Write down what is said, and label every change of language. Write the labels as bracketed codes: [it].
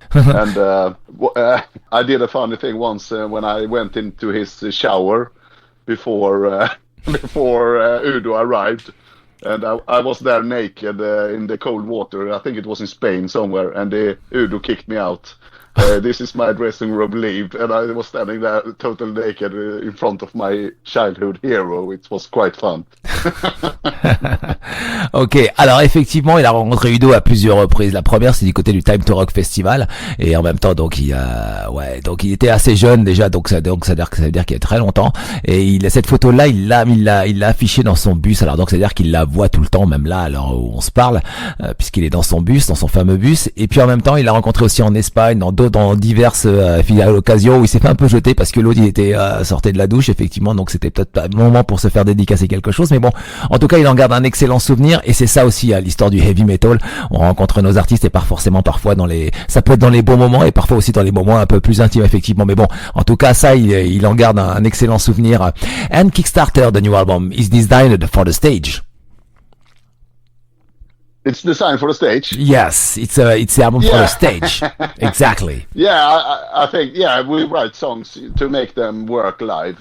[en] And I did a funny thing once when I went into his shower before Udo arrived. And I was there naked in the cold water. I think it was in Spain somewhere, and Udo kicked me out. This is my dressing room, leave, and I was standing there totally naked in front of my childhood hero. It was quite fun. [fr] Ok, alors effectivement, il a rencontré Udo à plusieurs reprises. La première, c'est du côté du Time to Rock Festival, et en même temps, donc donc il était assez jeune déjà, donc ça veut dire qu'il y a très longtemps. Et cette photo-là, il l'a affichée dans son bus. Alors donc ça veut dire qu'il la voit tout le temps, même là, alors où on se parle, puisqu'il est dans son bus, dans son fameux bus. Et puis en même temps, il l'a rencontré aussi en Espagne, dans diverses occasions où il s'est fait un peu jeter parce que l'autre il était sorti de la douche, effectivement. Donc c'était peut-être pas le moment pour se faire dédicacer quelque chose, mais bon, en tout cas, il en garde un excellent souvenir. Et c'est ça aussi, l'histoire du heavy metal. On rencontre nos artistes et pas forcément parfois ça peut être dans les bons moments et parfois aussi dans les moments un peu plus intimes, effectivement. Mais bon, en tout cas, ça, il en garde un excellent souvenir. [en] And Kickstarter, the new album, is designed for the stage. It's designed for the stage. Yes, it's the album for the stage. Exactly. Yeah, I think we write songs to make them work live.